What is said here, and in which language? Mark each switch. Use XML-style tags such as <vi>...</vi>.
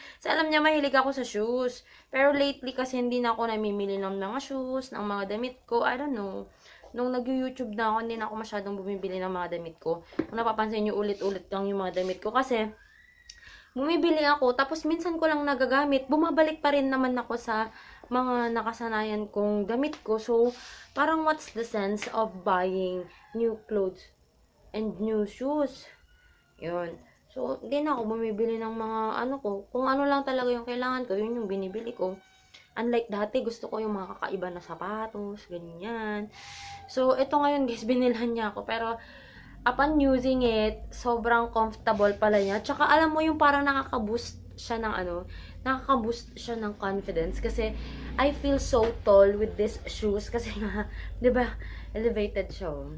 <tl>So, alam niya, mahilig ako sa shoes. Pero lately kasi hindi na ako namimili ng mga shoes, ng mga damit ko.</tl> <en>I don't know.</en> <tl>Nung nag-YouTube na ako, hindi na ako masyadong bumibili ng mga damit ko. Kung napapansin niyo, ulit-ulit lang yung mga damit ko. Kasi, bumibili ako, tapos minsan ko lang nagagamit. Bumabalik pa rin naman ako sa mga nakasanayan kong damit ko.</tl> <en>So, parang what's the sense of buying new clothes and new shoes?</en> <tl>Yun. So, hindi na ako bumibili ng mga ko. Kung ano lang talaga yung kailangan ko, yun yung binibili ko. Unlike dati, gusto ko yung mga kakaiba na sapatos, ganyan. So, ito ngayon guys, binilhan niya ako. Pero,</tl> <en>upon using it,</en> <tl>sobrang comfortable pala niya. Tsaka, alam mo yung parang nakaka-boost siya ng nakaka-boost siya ng confidence.</tl> <en>Kasi, I feel so tall with these shoes.</en> <tl>Kasi nga, di ba, elevated siya.</tl>